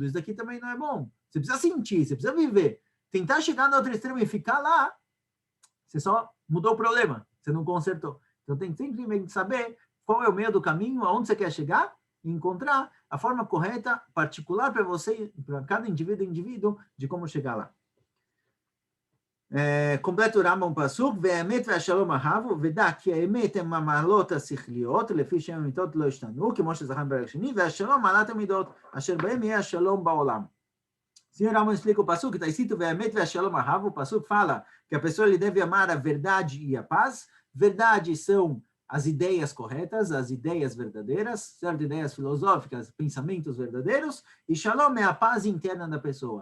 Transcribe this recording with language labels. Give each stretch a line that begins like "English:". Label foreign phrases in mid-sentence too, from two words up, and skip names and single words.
Portuguese: Isso daqui também não é bom. Você precisa sentir, você precisa viver. Tentar chegar no outro extremo e ficar lá, você só mudou o problema, você não consertou. Então tem que simplesmente saber qual é o meio do caminho, aonde você quer chegar, e encontrar a forma correta, particular para você, para cada indivíduo, de como chegar lá. Completa o Rambam Pasuk,
Hebrew: והאמת והשלום אהבו, ודע כי האמת הם המעלות השכליות, לפי שהן המיתות לא השתנו, כמו שזכרנו בפרק שני, והשלום מעלת המידות, אשר בהם יהיה השלום בעולם.
Portuguese: Senhor Rama explica o Passuco, que está escrito, o Passuco fala que a pessoa ele deve amar a verdade e a paz. Verdade são as ideias corretas, as ideias verdadeiras, certo? Ideias filosóficas, pensamentos verdadeiros, e Shalom é a paz interna da pessoa.